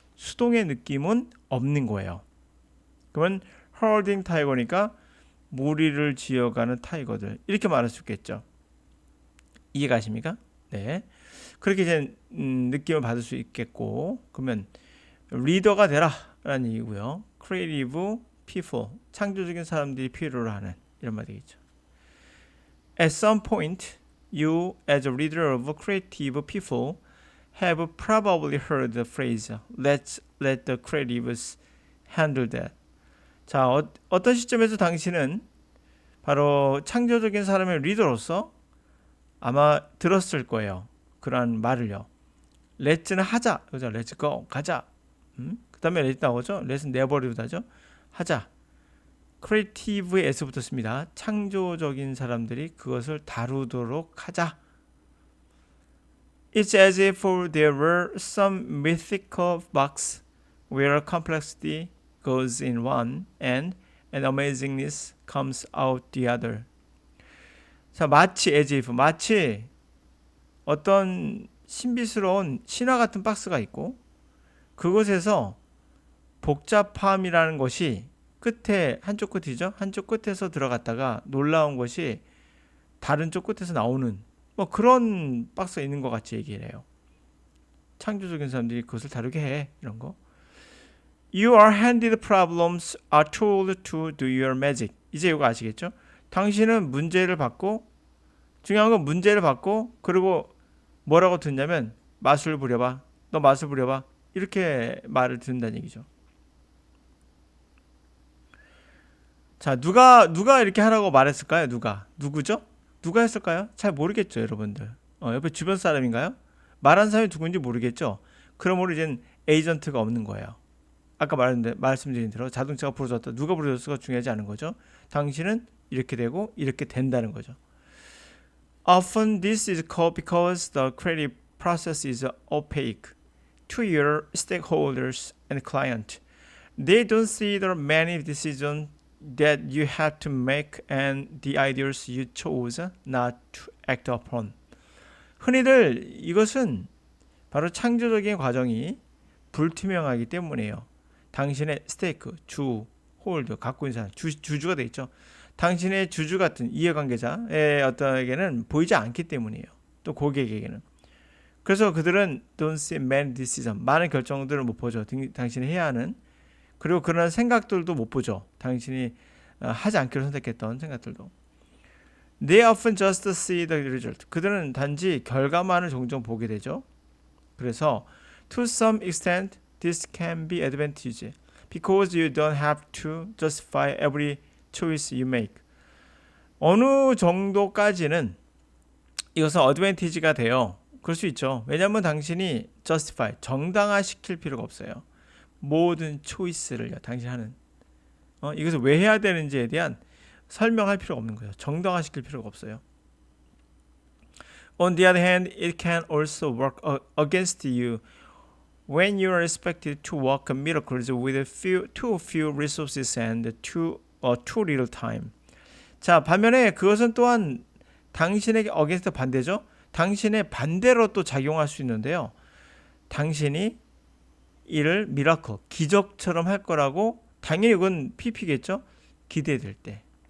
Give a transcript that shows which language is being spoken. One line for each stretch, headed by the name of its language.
Korean: 수동의 느낌은 없는 거예요. 그러면
English: herding tiger
Korean: 니까 무리를 지어가는 타이거들 이렇게 말할 수 있겠죠. 이해가십니까? 네. 그렇게 이제 느낌을 받을 수 있겠고 그러면 리더가 되라 라는 얘기고요.
English: creative people
Korean: 창조적인 사람들이 필요로 하는 이런 말이 되겠죠.
English: At some point you as a leader of creative people have probably heard the phrase let's let the creatives handle that.
Korean: 자, 어떤 시점에서 당신은 바로 창조적인 사람의 리더로서 아마 들었을 거예요. 그러한 말을요. let's는 하자. 그죠?
English: let's go.
Korean: 가자. 그 다음에 let's 나오죠?
English: let's never
Korean: 도 하죠? 하자. creative에 s 붙었습니다. 창조적인 사람들이 그것을 다루도록 하자.
English: It's as if there were some mythical box where complexity goes in one and amazingness comes out the other.
Korean: 자, 마치 as if 마치 어떤 신비스러운 신화 같은 박스가 있고 그곳에서 복잡함이라는 것이 끝에 한쪽 끝이죠. 한쪽 끝에서 들어갔다가 놀라운 것이 다른 쪽 끝에서 나오는 뭐 그런 박스가 있는 것 같이 얘기를 해요. 창조적인 사람들이 그것을 다루게 해. 이런 거.
English: You are handed problems are told to do your magic.
Korean: 이제 이거 아시겠죠? 당신은 문제를 받고 중요한 건 문제를 받고 그리고 뭐라고 듣냐면 마술 부려봐. 너 마술 부려봐. 이렇게 말을 듣는다는 얘기죠. 자, 누가 이렇게 하라고 말했을까요? 누구죠? 누가 했을까요? 잘 모르겠죠, 여러분들. 옆에 주변 사람인가요? 말한 사람이 누군지 모르겠죠. 그러므로 이젠 에이전트가 없는 거예요. 아까 말씀드린 대로 자동차가 부러졌다. 누가 부러졌을까 중요하지 않은 거죠. 당신은 이렇게 되고 이렇게 된다는 거죠.
English: Often this is called because the creative process is opaque to your stakeholders and client. They don't see the many decisions that you have to make and the ideas you chose not to act upon.
Korean: 흔히들 이것은 바로 창조적인 과정이 불투명하기 때문이에요. 당신의 스테이크, 주, 홀드, 갖고 있는 사람, 주주가 돼 있죠. 당신의 주주 같은 이해관계자의 어떤에게는 보이지 않기 때문이에요. 또 고객에게는. 그래서 그들은
English: don't see many decisions.
Korean: 많은 결정들을 못 보죠. 당신이 해야 하는. 그리고 그런 생각들도 못 보죠. 당신이 하지 않기로 선택했던 생각들도.
English: They often just see the result.
Korean: 그들은 단지 결과만을 종종 보게 되죠. 그래서
English: to some extent this can be advantage because you don't have to justify every choice you make.
Korean: 어느 정도까지는 이것은 어드밴티지가 돼요. 그럴 수 있죠. 왜냐하면 당신이 justify, 정당화시킬 필요가 없어요. 모든 초이스를요. 당신이 하는 이것을 왜 해야 되는지에 대한 설명할 필요가 없는 거예요. 정당화시킬 필요가 없어요.
English: On the other hand, it can also work against you when you are expected to work miracles with too few resources and too little time.
Korean: 자, 반면에 그것은 또한 당신에게 against 반대죠. 당신의 반대로 또 작용할 수 있는데요. 당신이 이를 미라클, 기적처럼 할 거라고 당연히 이건 PP겠죠. 기대될 때.